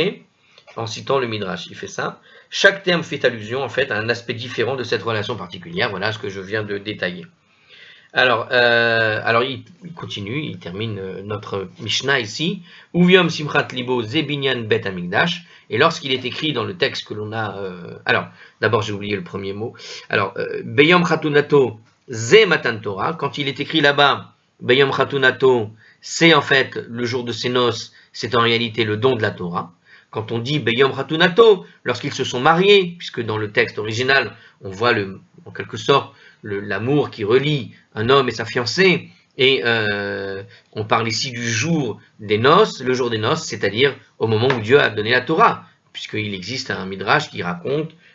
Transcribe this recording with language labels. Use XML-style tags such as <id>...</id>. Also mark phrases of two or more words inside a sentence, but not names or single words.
<fr>En citant le Midrash, il fait ça. Chaque terme fait allusion en fait à un aspect différent de cette relation particulière. Voilà ce que je viens de détailler. Alors il continue, il termine notre Mishnah ici.</fr> <he>וביום שמחת לבו זה בניין בית המקדש.</he> <fr>Et lorsqu'il est écrit dans le texte que l'on a, alors d'abord j'ai oublié le premier mot. Alors</fr> <he>ביום חתונתו זה מתן תורה.</he> <fr>Quand il est écrit là-bas,</fr> <he>ביום חתונתו,</he> <fr>c'est en fait le jour de ses noces. C'est en réalité le don de la Torah. Quand on dit</fr> <he>ביום חתונתו,</he> <fr>lorsqu'ils se sont mariés, puisque dans le texte original on voit en quelque sorte l'amour qui relie un homme et sa fiancée, et on parle ici du jour des noces, le jour des noces, c'est-à-dire au moment où Dieu a donné la Torah, puisqu'il existe un midrash qui raconte</fr>